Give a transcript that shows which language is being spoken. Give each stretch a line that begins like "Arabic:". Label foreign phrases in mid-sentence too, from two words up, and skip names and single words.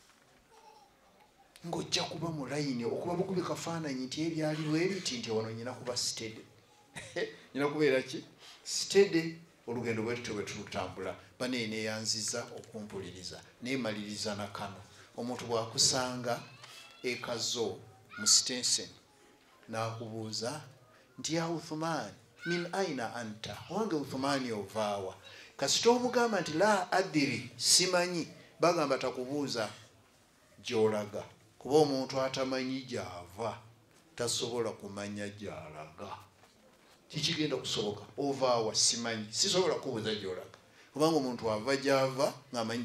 Ganda: ng'ojja kuba mu layini okuba bukubi kafaananyi nti ebyaliwo ebiti nti wano nyina kuba sitede nyina kubeera ki sitede olugendo bwetutyo bwe tulutambula baneneeyanziza okumpuliriza neemaliriza na kano omuntu bw'akusanga ekazo mu sitensen n'akubuuza nti
Arabic: يا عثمان من أين أنت
Ganda: wange Uthmani ovaawa kasita omugamba nti
Arabic: لا أدري
Ganda: simanyi bagamba takubuuza gy'olaga kuba omuntu atamanyi gy'ava tasobola kumanya gy'alaga kikigenda kusoboka ovaawa simanyi sisobola kubuuza gy'olaga kubanga omuntu ava gy'ava ng'amanyi